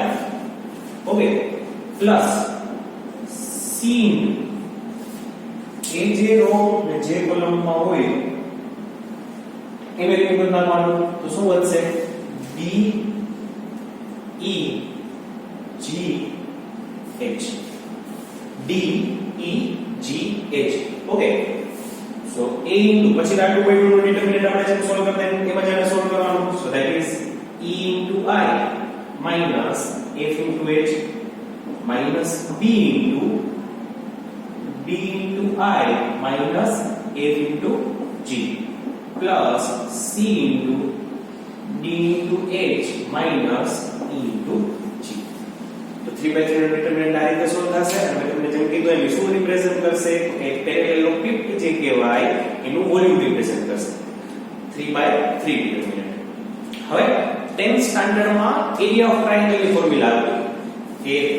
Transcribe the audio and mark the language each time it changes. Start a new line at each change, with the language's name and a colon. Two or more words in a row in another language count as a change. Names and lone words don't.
English: okay, plus sin
Gujarati: એ જે રો ને જે કોલમ માં હોય એનું એક પદ નાખવાનું તો શું વધશે B E G H D E G H
English: okay so A into
Gujarati: પછી આ
English: 2 by 2
Gujarati: નો ડિટરમિનન્ટ આપણે જેમ સોલ્વ કરતા એમાં જ સોલ્વ કરવાનું
English: so that is E into I minus F into H minus B into I minus F into G plus C into D into H minus E into G
Gujarati: તો
English: 3 by 3
Gujarati: નો ડિટરમિનન્ટ આ રીતે સોલ્વ થશે અને તમને જેમ કીધું એમ શું રિપ્રેઝન્ટ કરશે એક પેરેલેલોગ્રામ જે કહેવાય એનું વોલ્યુમ રિપ્રેઝન્ટ કરશે
English: 3 by 3 determinant
Gujarati: હવે
English: 10th standard
Gujarati: માં
English: area of triangle
Gujarati: ની ફોર્મ્યુલા આપી કે